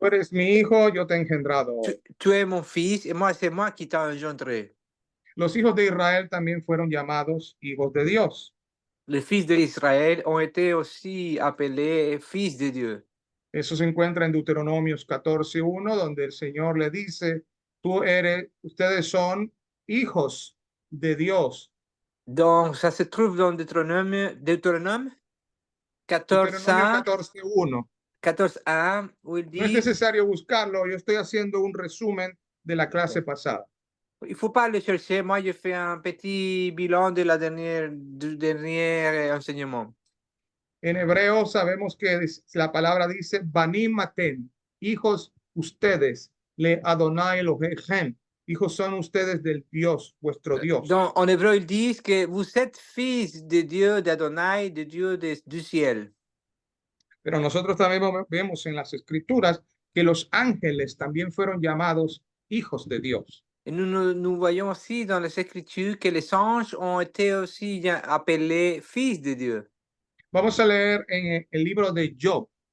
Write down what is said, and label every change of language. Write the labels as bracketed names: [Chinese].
[Spanish] Tú eres mi hijo, yo te he engendrado hoy. [French] tu es mon fils et moi, c'est moi qui t'ai engendré. [Spanish] Los hijos de Israel también fueron llamados hijos de Dios. [French] Les fils d'Israël ont été aussi appelés fils de Dieu. [Spanish] Eso se encuentra en Deuteronomios 14:1, donde el Señor le dice, ustedes son hijos de Dios. [French] Donc, ça se trouve dans Deutéronome 14, [Spanish] Deuteronomio 14:1. [French] 14.1, où ils [Spanish] No es [French] disent, [Spanish] necesario buscarlo, yo estoy haciendo un resumen de la clase pasada. [French] il ne faut pas le chercher, moi je fais un petit bilan de du dernier enseignement. [Spanish] En hebreo sabemos que la palabra dice, Banim maten, hijos ustedes, le Adonai Elohim, hijos son ustedes del Dios, vuestro Dios. [French] En hébreu, ils disent que vous êtes fils de Dieu, d'Adonai, de Dieu du ciel. [Spanish] Pero nosotros también vemos en las escrituras que los ángeles también fueron llamados hijos de Dios. [French] Et nous voyons aussi dans les Écritures que les anges ont été aussi appelés fils de Dieu. [Spanish] Vamos a leer en el libro de Job,